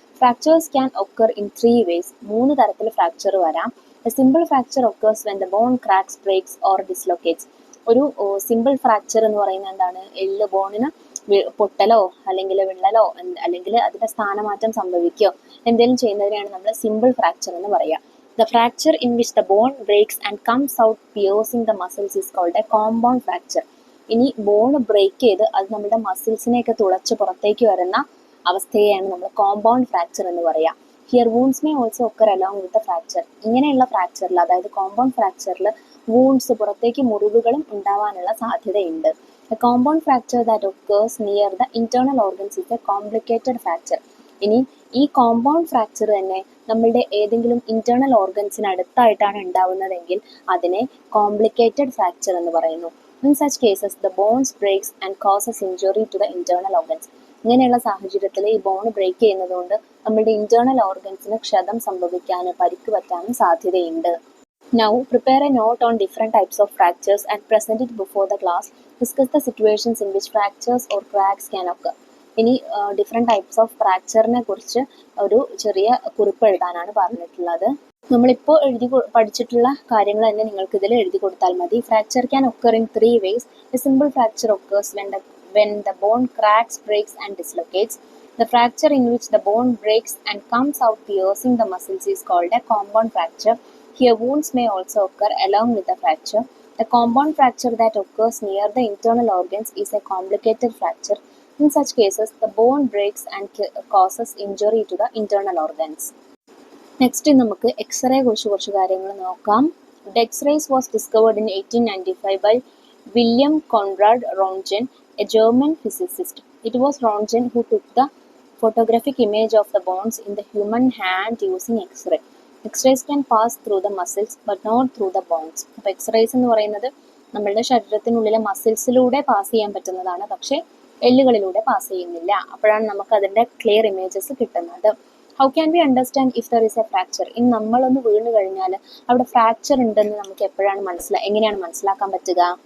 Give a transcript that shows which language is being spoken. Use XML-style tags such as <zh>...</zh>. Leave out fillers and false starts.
<en>Fractures can occur in 3 ways.</en> <ml>3 തരത്തിൽ fracture വരാം.</ml> <en>A simple fracture occurs when the bone cracks, breaks or dislocates.</en> <ml>ഒരു simple fracture എന്ന് പറയുന്നത് എന്താണ്? എല്ല് ബോണിന് പൊട്ടലോ അല്ലെങ്കിൽ വിള്ളലോ അല്ലെങ്കിൽ അതിന്റെ സ്ഥാനമാറ്റം സംഭവിക്കുകയോ എന്തെങ്കിലും ചെയ്യുന്നതിനെയാണ് നമ്മൾ സിമ്പിൾ ഫ്രാക്ചർ എന്ന് പറയുക.</ml> <en>The fracture in which the bone breaks and comes out piercing the muscles is called a compound fracture.</en> <ml>ഇനി ബോൺ ബ്രേക്ക് ചെയ്ത് അത് നമ്മുടെ മസിൽസിനെയൊക്കെ തുളച്ച് പുറത്തേക്ക് വരുന്ന അവസ്ഥയെയാണ് നമ്മൾ കോമ്പൗണ്ട് ഫ്രാക്ചർ എന്ന് പറയുക.</ml> <en>Here wounds may also occur along with the fracture.</en> <ml>ഇങ്ങനെയുള്ള ഫ്രാക്ചറിൽ, അതായത് കോമ്പൗണ്ട് ഫ്രാക്ചറിൽ വൂൺസ്, പുറത്തേക്ക് മുറിവുകളും ഉണ്ടാവാനുള്ള സാധ്യതയുണ്ട്.</ml> <en>A compound fracture that occurs near the internal organs is a complicated fracture.</en> <ml>ഇനി ഈ കോമ്പൗണ്ട് ഫ്രാക്ചർ തന്നെ നമ്മളുടെ ഏതെങ്കിലും ഇന്റേണൽ ഓർഗൻസിന് അടുത്തായിട്ടാണ് ഉണ്ടാവുന്നതെങ്കിൽ അതിനെ കോംപ്ലിക്കേറ്റഡ് ഫ്രാക്ചർ എന്ന് പറയുന്നു.</ml> <en>In such cases the bones breaks and causes injury to the internal organs.</en> <ml>ഇങ്ങനെയുള്ള സാഹചര്യത്തിൽ ഈ ബോൺ ബ്രേക്ക് ചെയ്യുന്നത് കൊണ്ട് നമ്മുടെ ഇന്റേണൽ ഓർഗൻസിന് ക്ഷതം സംഭവിക്കാനും പരിക്ക് പറ്റാനും സാധ്യതയുണ്ട്.</ml> <en>Now prepare a note on different types of fractures and present it before the class. Discuss the situations in which fractures or cracks can occur.</en> <ml>ഇനി ഡിഫറെൻറ്റ് ടൈപ്സ് ഓഫ് ഫ്രാക്ചറിനെ കുറിച്ച് ഒരു ചെറിയ കുറിപ്പ് എഴുതാനാണ് പറഞ്ഞിട്ടുള്ളത്. നമ്മളിപ്പോൾ പഠിച്ചിട്ടുള്ള കാര്യങ്ങൾ തന്നെ നിങ്ങൾക്ക് ഇതിൽ എഴുതി കൊടുത്താൽ മതി.</ml> <en>Fracture can occur in 3 ways. A simple fracture occurs when the bone cracks, breaks and dislocates. The fracture in which the bone breaks and comes out piercing the muscles is called a compound fracture. Here wounds may also occur along with the fracture. The compound fracture that occurs near the internal organs is a complicated fracture. In such cases, the bone breaks and causes injury to the internal organs.</en> <ml>Next നമുക്ക് x-ray കുറിച്ച് കുറച്ച് കാര്യങ്ങൾ നോക്കാം.</ml> <en>The X-rays was discovered in 1895 by William Conrad Röntgen, a German physicist. It was Röntgen who took the photographic image of the bones in the human hand using X-ray. X-rays can pass through the muscles but not through the bones.</en> <ml>അപ്പോൾ X-rays എന്ന് പറയുന്നത് നമ്മളുടെ ശരീരത്തിനുള്ളിലെ മസിൽസിലൂടെ pass ചെയ്യാൻ പറ്റുന്നതാണ്, പക്ഷേ എല്ലുകളിലൂടെ pass ചെയ്യുന്നില്ല. അപ്പോഴാണ് നമുക്ക് അതിൻ്റെ ക്ലിയർ ഇമേജസ് കിട്ടുന്നത്.</ml> <en>How can we understand if there is a fracture?</en> <ml>ഇനി നമ്മളൊന്ന് വീണ് കഴിഞ്ഞാൽ അവിടെ ഫ്രാക്ചർ ഉണ്ടെന്ന് നമുക്ക് എപ്പോഴാണ് എങ്ങനെയാണ് മനസ്സിലാക്കാൻ പറ്റുക?</ml>